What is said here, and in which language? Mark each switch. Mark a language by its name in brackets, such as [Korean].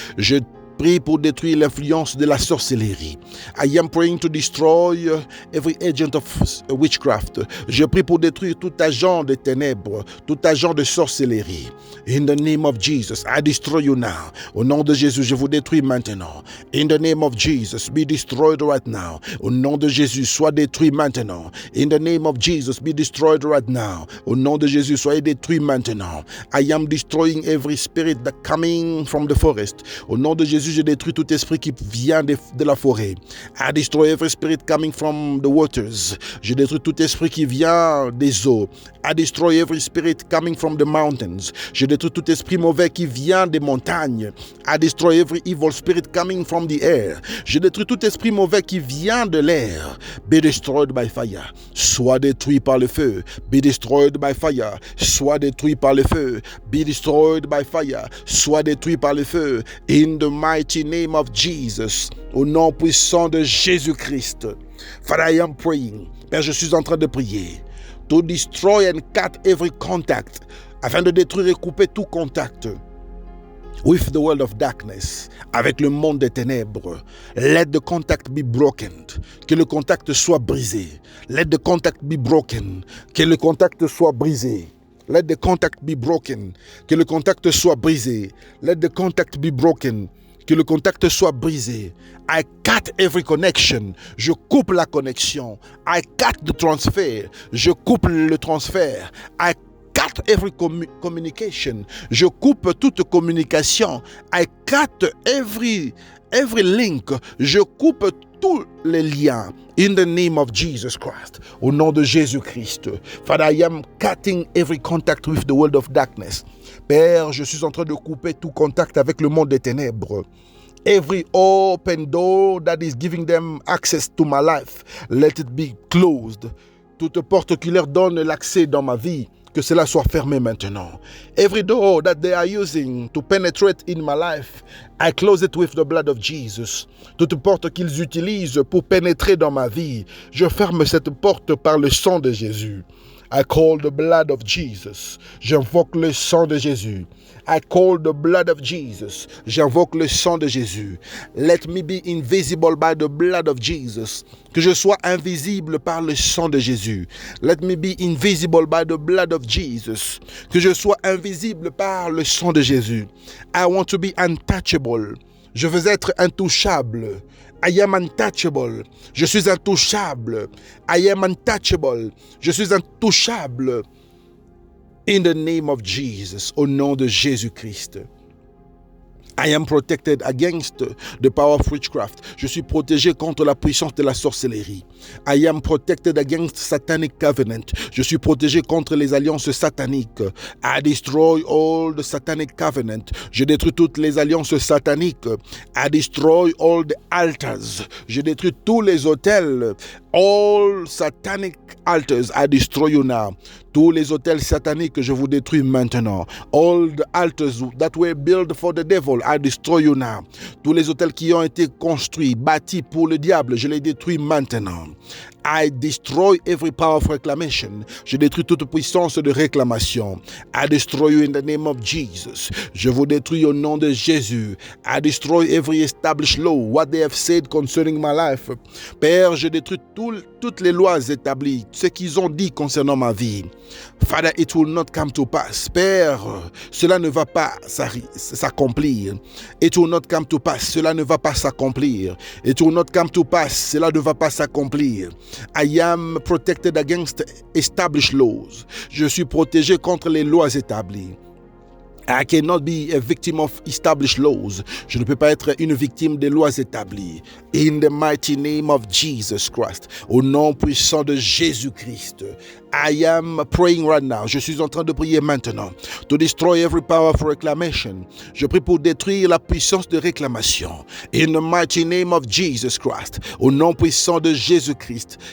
[French] Je prie pour détruire l'influence de la sorcellerie. [English] I am praying to destroy every agent of witchcraft. [French] Je prie pour détruire tout agent de ténèbres, tout agent de sorcellerie. [English] In the name of Jesus, I destroy you now. [French] Au nom de Jésus, je vous détruis maintenant. [English] In the name of Jesus, be destroyed right now. [French] Au nom de Jésus, sois détruit maintenant. [English] In the name of Jesus, be destroyed right now. [French] Au nom de Jésus, soyez détruit maintenant. [English] I am destroying every spirit that coming from the forest. [French] Au nom de Jésus, je détruis tout esprit qui vient de la forêt. [English] I destroy every spirit coming from the waters. [French] Je détruis tout esprit qui vient des eaux. [English] I destroy every spirit coming from the mountains. [French] Je détruis tout esprit mauvais qui vient des montagnes. [English] I destroy every evil spirit coming from the air. [French] Je détruis tout esprit mauvais qui vient de l'air. [English] Be destroyed by fire. [French] Sois détruit par le feu. [English] Be destroyed by fire. [French] Sois détruit par le feu. [English] Be destroyed by fire. [French] Sois détruit par le feu. [English] In the mighty name of Jesus. [French] Au nom puissant de Jésus-Christ. [English] Father, I am praying. [French] Père, je suis en train de prier. [English] To destroy and cut every contact. [French] Afin de détruire et couper tout contact [English] with the world of darkness, [French] avec le monde des ténèbres. [English] Let the contact be broken. [French] Que le contact soit brisé. [English] Let the contact be broken. [French] Que le contact soit brisé. [English] Let the contact be broken. [French] Que le contact soit brisé. [English] Let the contact be broken. [French] Que le contact soit brisé. [English] I cut every connection. [French] Je coupe la connexion. [English] I cut the transfer. [French] Je coupe le transfert. [English] I cut every communication. [French] Je coupe toute communication. [English] I cut every link. [French] Je coupe tous les liens. [English] In the name of Jesus Christ. [French] Au nom de Jésus-Christ. [English] Father, I am cutting every contact with the world of darkness. [French] Père, je suis en train de couper tout contact avec le monde des ténèbres. [English] Every open door that is giving them access to my life, let it be closed. [French] Toute porte qui leur donne l'accès dans ma vie, que cela soit fermé maintenant. [English] Every door that they are using to penetrate in my life, I close it with the blood of Jesus. [French] Toute porte qu'ils utilisent pour pénétrer dans ma vie, je ferme cette porte par le sang de Jésus. [English] I call the blood of Jesus. [French] J'invoque le sang de Jésus. [English] I call the blood of Jesus. [French] J'invoque le sang de Jésus. [English] Let me be invisible by the blood of Jesus. [French] Que je sois invisible par le sang de Jésus. [English] Let me be invisible by the blood of Jesus. [French] Que je sois invisible par le sang de Jésus. [English] I want to be untouchable. [French] Je veux être intouchable. [English] I am untouchable. [French] Je suis intouchable. [English] I am untouchable. [French] Je suis intouchable. [English] In the name of Jesus, [French] au nom de Jésus-Christ. [English] I am protected against the power of witchcraft. [French] Je suis protégé contre la puissance de la sorcellerie. [English] I am protected against satanic covenant. [French] Je suis protégé contre les alliances sataniques. [English] I destroy all the satanic covenant. [French] Je détruis toutes les alliances sataniques. [English] I destroy all the altars. [French] Je détruis tous les autels. [English] All satanic altars, I destroy you now. [French] Tous les autels sataniques, je vous détruis maintenant. [English] All the altars that were built for the devil, I destroy you now. [French] Tous les autels qui ont été construits, bâtis pour le diable, je les détruis maintenant. [English] I destroy every power of reclamation. [French] Je détruis toute puissance de réclamation. [English] I destroy you in the name of Jesus. [French] Je vous détruis au nom de Jésus. [English] I destroy every established law, what they have said concerning my life. [French] Père, je détruis toutes les lois établies, ce qu'ils ont dit concernant ma vie. [English] Father, it will not come to pass. [French] Père, cela ne va pas s'accomplir. [English] It will not come to pass. [French] Cela ne va pas s'accomplir. [English] It will not come to pass. [French] Cela ne va pas s'accomplir. [English] I am protected against established laws. [French] Je suis protégé contre les lois établies. [English] I cannot be a victim of established laws. [French] Je ne peux pas être une victime des lois établies. [English] In the mighty name of Jesus Christ. [French] Au nom puissant de Jésus-Christ. [English] I am praying right now. [French] Je suis en train de prier maintenant. [English] To destroy every power of reclamation. [French] Je prie pour détruire la puissance de réclamation. [English] In the mighty name of Jesus Christ. [French] Au nom puissant de Jésus-Christ.